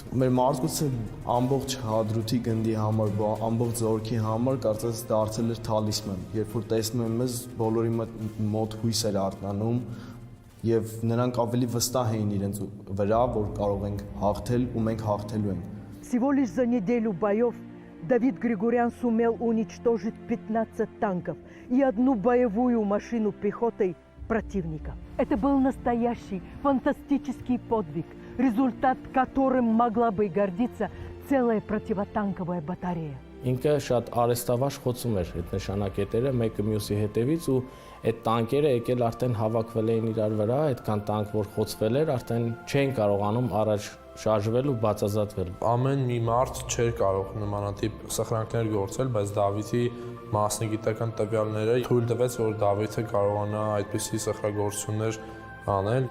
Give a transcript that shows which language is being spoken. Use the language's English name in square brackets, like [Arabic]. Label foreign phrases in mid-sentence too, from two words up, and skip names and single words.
[Armenian] Մեր մարդկությունը ամբողջ հադրութի գնդի համար, ամբողջ զորքի համար կարծես դարձել էր թալիսման։ Երբ որ տեսնում եմ մեզ, բոլորի մոտ հույս էր արթնանում եւ նրանք ավելի վստահ էին իրենց վրա, որ կարող ենք հաղթել ու մենք հաղթելու ենք։ [Russian] Всего лишь за неделю боев Давид Григорян сумел уничтожить 15 танков и одну боевую машину пехоты противника. Это был настоящий фантастический подвиг, результат которым могла бы гордиться целая противотанковая батарея. [Armenian] Ինքը շատ արեստավաշ խոցում էր այդ նշանակետերը մեկը մյուսի հետևից ու այդ տանկերը եկել արդեն հավաքվել էին իրար վրա, այդքան տանկ որ խոցվել էր, արդեն չէին կարողանում առաջ շարժվել ու բացազատվել։ Ամեն մի մարդ չէր կարող նմանատիպ սխրանքներ գործել, բայց Դավիթի մասնագիտական տվյալները թույլ տվեց, որ Դավիթը կարողանա այդպիսի սխրագործություններ անել։